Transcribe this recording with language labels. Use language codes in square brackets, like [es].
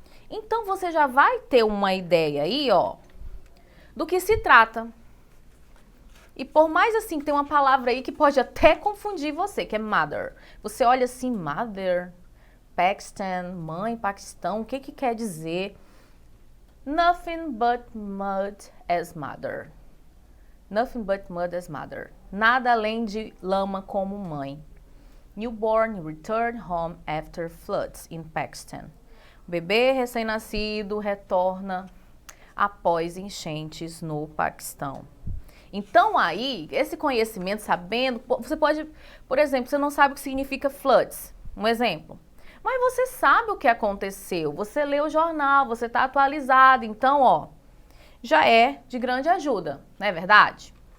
[pt] Então você já vai ter uma ideia aí, ó, do que se trata. E por mais assim, tem uma palavra aí que pode até confundir você, que é mother. Você olha assim, mother, Pakistan, mãe, Paquistão, o que quer dizer? [en] Nothing but mud as mother. Nothing but mud as mother. [pt] Nada além de lama como mãe. [en] Newborn return home after floods in Pakistan. [pt] O bebê recém-nascido retorna após enchentes no Paquistão. Então aí, esse conhecimento, sabendo, você pode, por exemplo, você não sabe o que significa floods, um exemplo. Mas você sabe o que aconteceu, você lê o jornal, você está atualizado, então, ó, já é de grande ajuda, não é verdade?